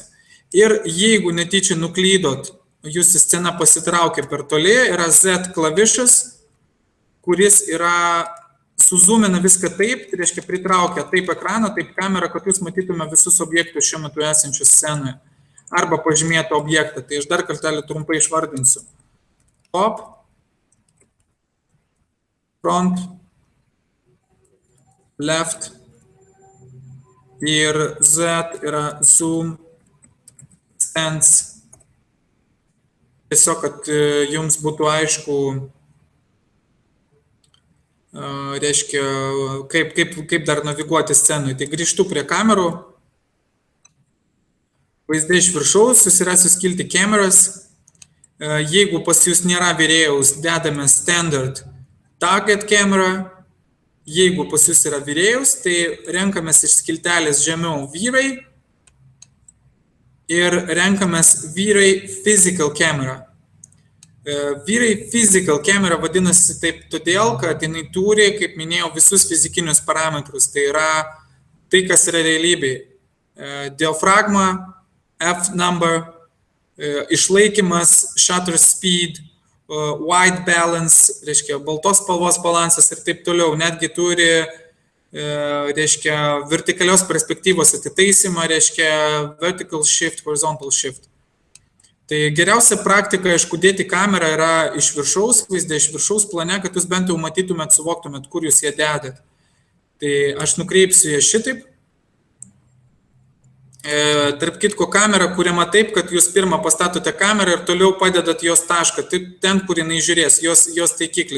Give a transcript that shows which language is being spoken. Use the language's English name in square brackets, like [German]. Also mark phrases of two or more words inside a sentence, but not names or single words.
[Lithuanian] Ir jeigu netyčia nuklydot, jūsų scena pasitraukia per toli, yra Z klavišas, kuris yra suzumina viską taip, tai reiškia pritraukia taip ekraną, taip kamerą, kad jūs matytume visus objektus šiuo metu esančius scenoje. Arba pažymėtą objektą. Tai aš dar kartelį trumpai išvardinsiu. [English] Top, front, left [Lithuanian] ir Z yra [English] zoom, stance. [Lithuanian] Tiesiog, kad jums būtų aišku, reiškia, kaip dar naviguoti scenui. Tai grįžtu prie kamerų. Vaizdai iš viršaus, susirasiu skilti cameras. Jeigu pas jūs nėra virėjaus, dedame [English] standard target camera. [Lithuanian] Jeigu pas jūs yra virėjaus, tai renkamės iš skiltelės žemiau vyrai. Ir renkamės vyrai [English] physical camera. [Lithuanian] Vyrai [English] physical camera [Lithuanian] vadinasi taip todėl, kad jinai turi, kaip minėjau, visus fizikinius parametrus. Tai yra tai, kas yra realybėj. Diafragma, [English] F number, išlaikymas, shutter speed, white balance, [Lithuanian] reiškia baltos spalvos balansas ir taip toliau. Netgi turi reiškia vertikalios perspektyvos atitaisymą, reiškia [English] vertical shift, horizontal shift. [Lithuanian] Tai geriausia praktika, aišku, dėti kamerą yra iš viršaus, vaizdą iš viršaus plane, kad jūs bent jau matytumėt, suvoktumėt, kur jūs ją dedat. Tai aš nukreipsiu ją šitaip. Tarp kitko, kamera kuriama taip, kad jūs pirmą pastatote kamerą ir toliau padedat jos tašką, ten, kur jinai žiūrės, jos taikiklį.